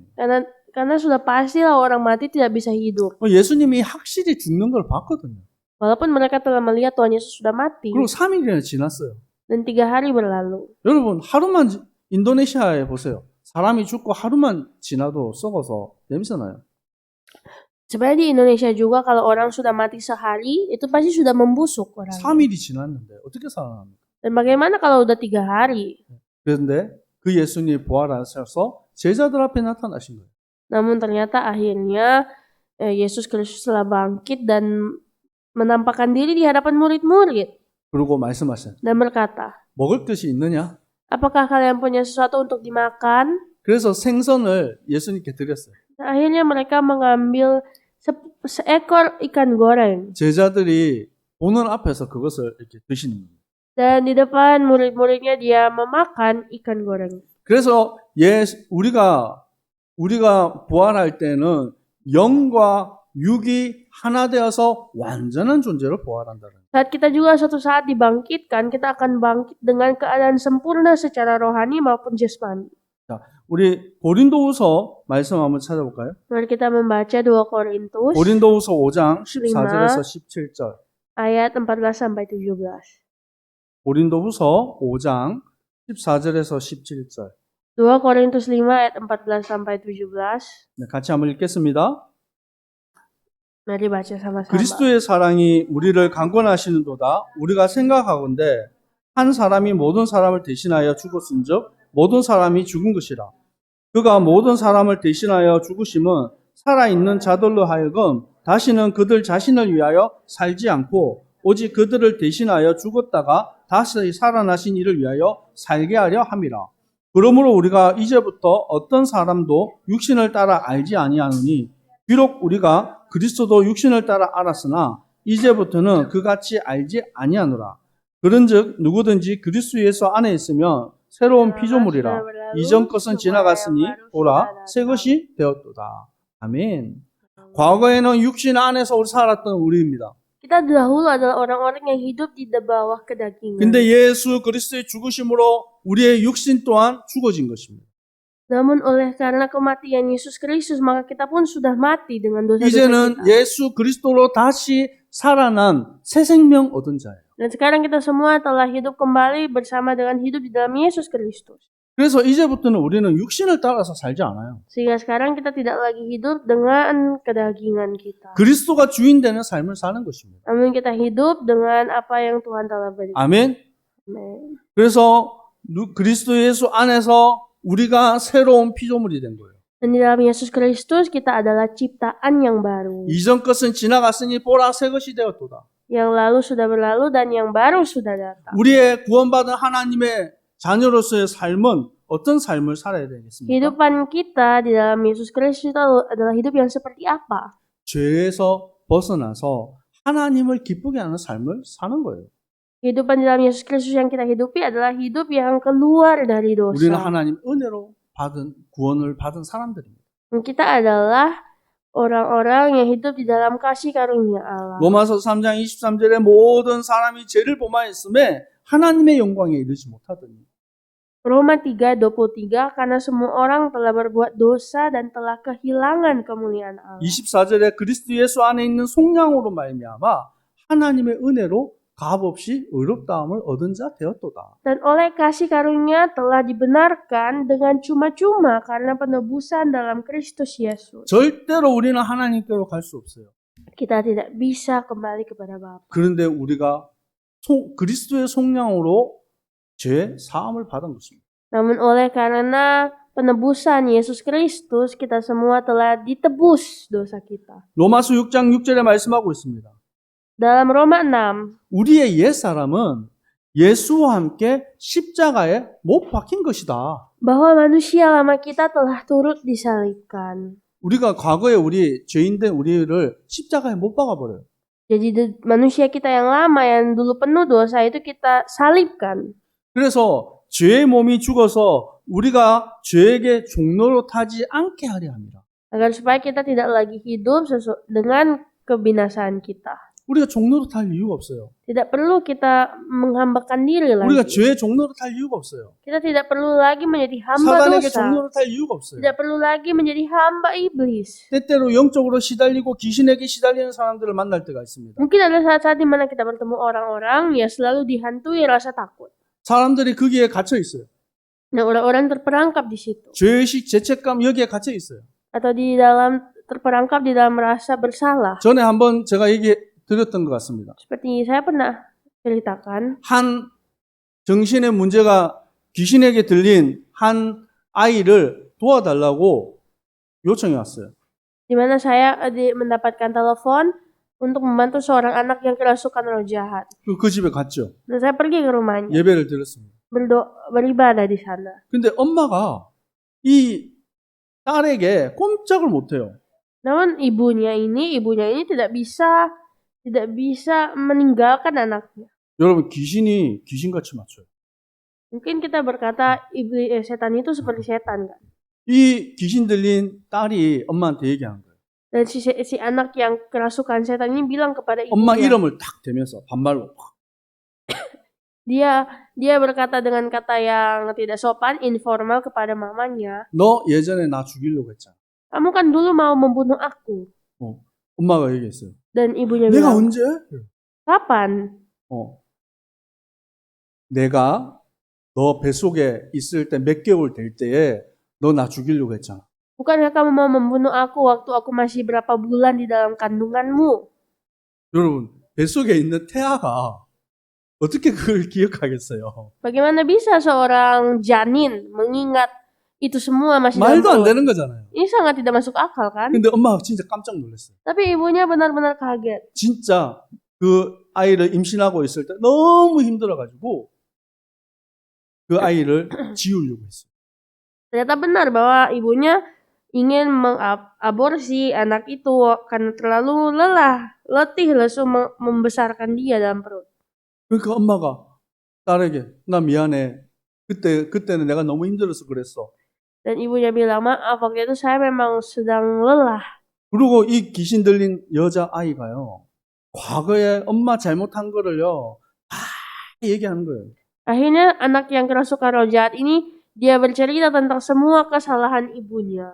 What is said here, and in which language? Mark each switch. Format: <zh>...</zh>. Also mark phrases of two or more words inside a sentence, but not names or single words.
<id>Karena sudah pastilah orang mati tidak bisa hidup.</id> <ko>예수님이 확실히 죽는 걸 봤거든요.</ko> <id>Walaupun mereka telah melihat Tuhan Yesus sudah mati.</id> <ko>그리고 3일이나 지났어요.</ko> <id>Dan 3 hari berlalu.</id> <ko>여러분 하루만 인도네시아에 보세요. 사람이 죽고 하루만 지나도 썩어서 냄새나요.</ko> <id>Sebenarnya di Indonesia juga kalau orang sudah mati sehari, itu pasti sudah membusuk orang.</id> <ko>3일이 지났는데 어떻게 살아납니까?</ko> <id>Dan bagaimana kalau udah 3 hari?</id> <ko>그런데 그 예수님이 부활하셔서 제자들 앞에 나타나신 거예요.</ko> <id>Namun ternyata akhirnya Yesus Kristus telah bangkit dan menampakkan diri di hadapan murid-murid.</id> <ko>그리고 말씀하셨어요.</ko> <id>Dan berkata,</id> <ko>먹을 것이 있느냐?</ko> <id>apakah kalian punya sesuatu untuk dimakan?</id> <ko>그래서 생선을 예수님께 드렸어요.</ko> <id>Akhirnya mereka mengambil seekor ikan goreng.</id> <ko>제자들이 보는 앞에서 그것을 이렇게 드시는 거예요.</ko> <id>Dan di depan murid-muridnya dia memakan ikan goreng.</id> <ko>그래서 우리가 부활할 때는 영과 육이 하나 되어서 완전한 존재로 부활한다는 거예요.</ko> <id>Saat kita juga suatu saat dibangkitkan, kita akan bangkit dengan keadaan sempurna secara rohani maupun jasmani.</id> <ko>자, 우리 고린도후서 말씀 한번 찾아볼까요?</ko> <id>Mari kita membaca 2 Korintus</id> <ko>고린도후서 5장 14절에서 17절.</ko> <id>ayat 14 sampai 17.</id> <ko>고린도후서 5장 14절에서 17절.</ko> <id>2 Korintus 5 ayat 14 sampai 17.</id> <ko>네, 같이 한번 읽겠습니다.</ko> <id>Mari baca sama-sama.</id> <ko>그리스도의 사랑이 우리를 강권하시는도다. 우리가 생각하건대 한 사람이 모든 사람을 대신하여 죽었은즉 모든 사람이 죽은 것이라. 그가 모든 사람을 대신하여 죽으심은 살아있는 자들로 하여금 다시는 그들 자신을 위하여 살지 않고 오직 그들을 대신하여 죽었다가 다시 살아나신 이를 위하여 살게 하려 함이라. 그러므로 우리가 이제부터 어떤 사람도 육신을 따라 알지 아니하느니 비록 우리가 그리스도도 육신을 따라 알았으나 이제부터는 그같이 알지 아니하노라. 그런즉 누구든지 그리스도 예수 안에 있으면 새로운</ko> <id>Telah</id> <ko>피조물이라.</ko> <id>sudah berlalu,</id> <ko>이전 것은</ko> <id>semua yang</id> <ko>지나갔으니</ko> <id>baru</id> <ko>보라</ko> <id>sudah</id> <ko>새</ko> <id>datang.</id> <ko>것이 되었도다. 아멘. 과거에는 육신 안에서 살았던 우리입니다.</ko> <id>Kita dahulu adalah orang-orang yang hidup di bawah kedagingan.</id> <ko>근데 예수 그리스도의 죽으심으로 우리의 육신 또한 죽어진 것입니다.</ko> <id>Namun karena kematian Yesus Kristus, maka kita pun sudah mati dengan dosa-dosa</id> <ko>이제는</ko> <id>kita.</id> <ko>예수 그리스도로 다시 살아난 새 생명 얻은 자예요.</ko> <id>Dan sekarang kita semua telah hidup kembali bersama dengan hidup di dalam Yesus Kristus.</id> <ko>그래서 이제부터는 우리는 육신을 따라서 살지 않아요.</ko> <id>Sehingga sekarang kita tidak lagi hidup dengan kedagingan kita.</id> <ko>그리스도가 주인 되는 삶을 사는 것입니다.</ko> <id>Namun kita hidup dengan apa yang Tuhan telah berikan.</id> <ko>아멘.</ko> <id>Amen.</id> <ko>그래서 그리스도 예수 안에서 우리가 새로운 피조물이 된 거예요.</ko> <id>Dan di dalam Yesus Kristus kita adalah ciptaan yang baru.</id> <ko>이전 것은 지나갔으니 보라 새 것이 되었도다.</ko> <id>Yang lalu sudah berlalu dan yang baru sudah datang.</id> <ko>우리의 구원받은 하나님의 자녀로서의 삶은 어떤 삶을 살아야 되겠습니까?</ko> <id>Kehidupan kita di dalam Yesus Kristus itu adalah hidup yang seperti apa?</id> <ko>죄에서 벗어나서 하나님을 기쁘게 하는 삶을 사는 거예요.</ko> <id>Kehidupan di dalam Yesus Kristus yang kita hidupi adalah hidup yang keluar dari</id> <ko>우리는</ko> <id>dosa.</id> <ko>하나님 은혜로 받은 구원을 받은 사람들입니다.</ko> <id>Kita adalah orang-orang yang hidup di dalam kasih karunia Allah.</id> <ko>로마서 3장 23절에 모든 사람이 죄를 범하였음에 하나님의 영광에 이르지 못하더니</ko> <id>Roma 3:23 karena semua orang telah berbuat dosa dan telah kehilangan kemuliaan Allah.</id> <ko>24절에 그리스도 예수 안에 있는 속량으로 말미암아 하나님의 은혜로 값없이 의롭다함을 얻은 자 되었도다.</ko> <id>Dan oleh kasih karunia telah dibenarkan dengan cuma-cuma karena penebusan dalam Kristus Yesus.</id> <ko>절대로 우리는 하나님께로 갈 수 없어요.</ko> <id>Kita tidak bisa kembali kepada Bapa.</id> <ko>그런데 우리가 그리스도의 속량으로 죄 사함을 받은 것입니다.</ko> <id>Namun oleh karena penebusan Yesus Kristus, kita semua telah ditebus dosa kita.</id> <ko>로마서 6장 6절에 말씀하고 있습니다.</ko> <id>Dalam Roma 6,</id> <ko>우리의 옛 사람은 예수와 함께 십자가에 못 박힌 것이다.</ko> <id>bahwa manusia lama kita telah turut disalibkan.</id> <ko>우리가 과거에 우리 죄인된 우리를 십자가에 못 박아버려요.</ko> <id>Jadi manusia kita yang lama yang dulu penuh dosa itu kita salibkan.</id> <ko>그래서 죄의 몸이 죽어서 우리가 죄에게 종로로 타지 않게 하려 합니다.</ko> <id>Agar supaya kita tidak lagi hidup dengan kebinasaan kita.</id> <ko>우리가 종로로 탈 이유가 없어요.</ko> <id>Tidak perlu kita menghambakan diri</id> <ko>우리가</ko> <id>lagi.</id> <ko>죄의 종로로 탈 이유가 없어요.</ko> <id>Kita tidak perlu lagi menjadi hamba</id> <ko>사단에게</ko> <id>dosa.</id> <ko>종로로 탈 이유가 없어요.</ko> <id>Tidak perlu lagi menjadi hamba iblis.</id> <ko>때때로 영적으로 시달리고 귀신에게 시달리는 사람들을 만날 때가 있습니다.</ko> <id>Mungkin ada saat-saat di mana kita bertemu orang-orang yang selalu dihantui rasa takut.</id> <ko>사람들이 거기에 갇혀 있어요.</ko> <id>Nah, orang-orang terperangkap di situ.</id> <ko>죄의식, 죄책감 여기에 갇혀 있어요.</ko> <id>Atau terperangkap di dalam rasa bersalah.</id> <ko>전에 한번 제가 얘기 드렸던 것 같습니다.</ko> <id>Seperti saya pernah ceritakan,</id> <ko>한 정신의 문제가 귀신에게 들린 한 아이를 도와달라고 요청이 왔어요.</ko> <id>di mana saya mendapatkan telepon untuk membantu seorang anak yang kerasukan roh jahat.</id> <ko>그 집에 갔죠.</ko> <id>Dan saya pergi ke rumahnya,</id> <ko>예배를 드렸습니다.</ko> <id>beribadah di sana.</id> <ko>근데 엄마가 이 딸에게 꼼짝을 못해요.</ko> <id>Namun ibunya ini tidak bisa meninggalkan anaknya.</id> <ko>여러분 귀신이 귀신같이 맞춰요.</ko> <id>Mungkin kita berkata setan itu seperti setan kan.</id> <ko>이 귀신 들린 딸이 엄마한테 얘기하는 거예요.</ko> <id>Dan si anak yang kerasukan setan ini bilang kepada</id> <ko>엄마</ko> <id>ibunya.</id> <ko>이름을 탁 대면서 반말로</ko> <id>Dia berkata dengan kata yang tidak sopan, informal kepada mamanya.</id> <ko>너 예전에 나 죽이려고 했잖아.</ko> <id>Kamu kan dulu mau membunuh aku.</id> <ko>엄마가 얘기했어요.</ko> <id>Dan ibunya</id> <ko>내가</ko> <id>bilang,</id> <ko>언제?</ko> <id>kapan?</id> <ko>내가 너 뱃속에 있을 때 몇 개월 될 때에 너 나 죽이려고 했잖아.</ko> <id>Bukankah kamu mau membunuh aku waktu aku masih berapa bulan di dalam kandunganmu?</id> <ko>여러분 뱃속에 있는 태아가 어떻게 그걸 기억하겠어요?</ko> <id>Bagaimana bisa seorang janin mengingat itu semua masih dalam</id> <ko>말도 안</ko> <id>perut?</id> <ko>되는 거잖아요.</ko> <id>Ini sangat tidak masuk akal kan?</id> <ko>근데 엄마가 진짜 깜짝 놀랐어요.</ko> <id>Tapi ibunya benar-benar kaget.</id> <ko>진짜 그 아이를 임신하고 있을 때 너무 힘들어가지고 그 아이를 지우려고 했어요.</ko> <id>Ternyata benar bahwa ibunya ingin mengaborsi anak itu karena terlalu letih lesu membesarkan dia dalam perut.</id> <ko>그러니까 엄마가 딸에게 나 미안해. 그때는 내가 너무 힘들어서 그랬어.</ko> <id>Dan ibunya bilang, maaf waktu itu saya memang sedang lelah.</id> <ko>그리고 이 귀신 들린 여자 아이가요, 과거에 엄마 잘못한 거를요, 다 얘기하는 거예요.</ko> <id>Akhirnya anak yang kerasukan roh jahat ini dia bercerita tentang semua kesalahan ibunya.</id>